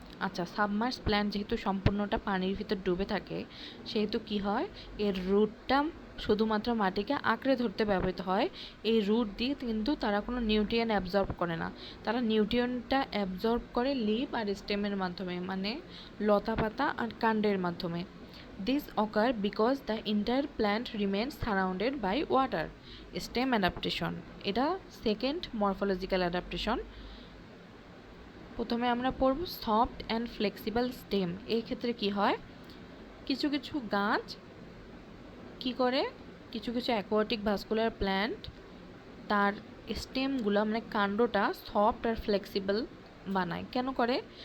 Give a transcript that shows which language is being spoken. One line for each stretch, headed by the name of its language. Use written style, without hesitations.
Bangla: আচ্ছা, submerge plant যেহেতু সম্পূর্ণটা পানির ভিতর ডুবে থাকে, সেহেতু কি হয়, এর রুটটা শুধুমাত্র মাটিকে আঁকড়ে ধরতে ব্যবহৃত হয়। এই রুট দিয়ে কিন্তু তারা কোনো নিউট্রিয়েন্ট অ্যাবজর্ব করে না, তারা নিউট্রিয়েন্টটা অ্যাবজর্ব করে লিভ আর স্টেমের মাধ্যমে, মানে লতা পাতা আর কাণ্ডের মাধ্যমে।
English: This occur because the entire plant remains surrounded by water.
Bangla: Stem adaptation, এটা সেকেন্ড মরফোলজিক্যাল অ্যাডাপ্টেশন। প্রথমে আমরা পড়ব সফট অ্যান্ড ফ্লেক্সিবল স্টেম। এই ক্ষেত্রে কি হয়, কিছু কিছু গাছ কি করে, কিছু কিছু অ্যাকোয়াটিক ভাস্কুলার প্ল্যান্ট তার স্টেমগুলো মানে কাণ্ডটা সফট আর ফ্লেক্সিবল বানায়। কেন করে?